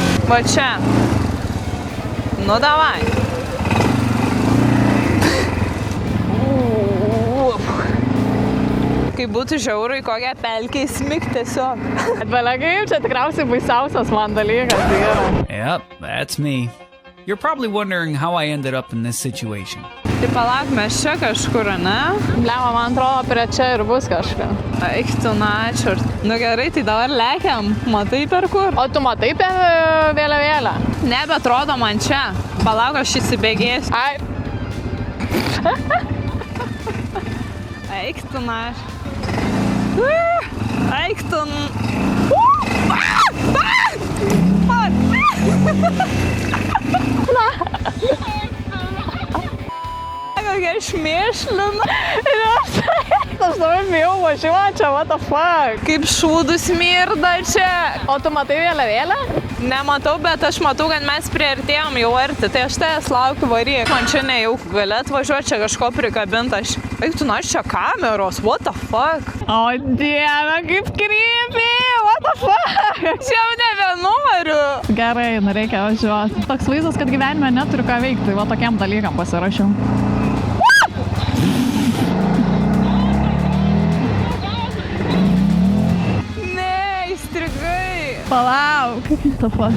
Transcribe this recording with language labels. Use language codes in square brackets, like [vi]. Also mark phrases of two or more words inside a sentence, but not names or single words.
[lt] Va čia. Nu davai. Kaip būtų žiauru į kokią pelkę įsmigt tiesiog. Atbelegai, čia tikriausiai baisiausias man dalykas yra. [en] Yep, that's me. You're probably wondering how I ended up in this situation. [lt] Tai palauk, mes čia kažkur, ne? Man atrodo, prie čia ir bus kažką. Eik tu načiurt. Nu gerai, tai dabar lekiam. Matai per kur? O tu matai per vėliavėlę? Ne, bet atrodo man čia. Palauk, aš įsibėgėsiu. Ai. Eik tu načiurt. Eik tu... Kokia šmėšlina. Aš dabar bijau važiuoti čia, [en] what the fuck. [lt] Kaip šūdus smirda čia. O tu matai vėliavėlę? Nematau, bet aš matau, kad mes priartėjom jau arti, tai aš tavęs laukiu varyk. Man čia nejauku, gali atvažiuoti čia kažko prikabinta. Eik tu nors čia kameros, [en] what the fuck. [lt] O dieve, kaip [en] creepy, what the fuck. [lt] Čia jau nebenumariu. Gerai, reikia važiuoti. Toks vaizdas, kad gyvenime neturiu ką veikti, va tokiam dalykam pasirašiau. Palauk, kaip tu fuck.